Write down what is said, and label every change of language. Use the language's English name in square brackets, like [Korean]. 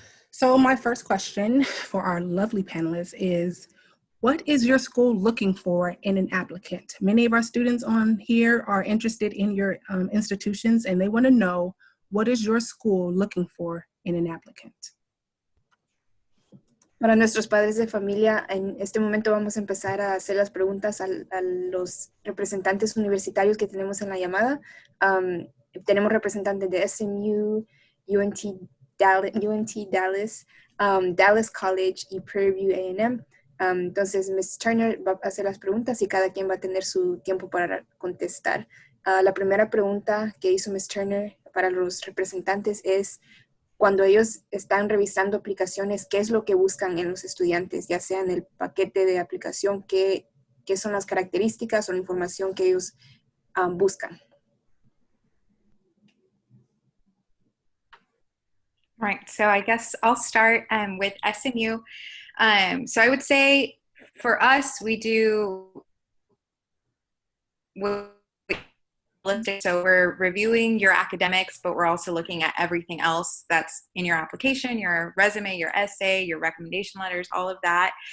[English] So my first question for our lovely panelists is, what is your school looking for in an applicant? Many of our students on here are interested in your institutions, and they want to know, what is your school looking for in an applicant? [Spanish] Para nuestros padres de familia, en este momento vamos a empezar a hacer las preguntas a los representantes universitarios que tenemos en la llamada. Tenemos representantes de SMU, UNT Dallas, Dallas College y Prairie View A&M. Entonces, Ms. Turner va a hacer las preguntas y cada quien va a tener su tiempo para contestar. La primera pregunta que hizo Ms. Turner para los representantes es, cuando ellos están revisando aplicaciones, ¿qué es lo que buscan en los estudiantes? Ya sea en el paquete de aplicación, ¿qué son las características o la información que ellos buscan? [English] Right, so I guess I'll start with SMU. So I would say for us, we do, so we're reviewing your academics, but we're also looking at everything else that's in your application, your resume, your essay, your recommendation letters, all of that.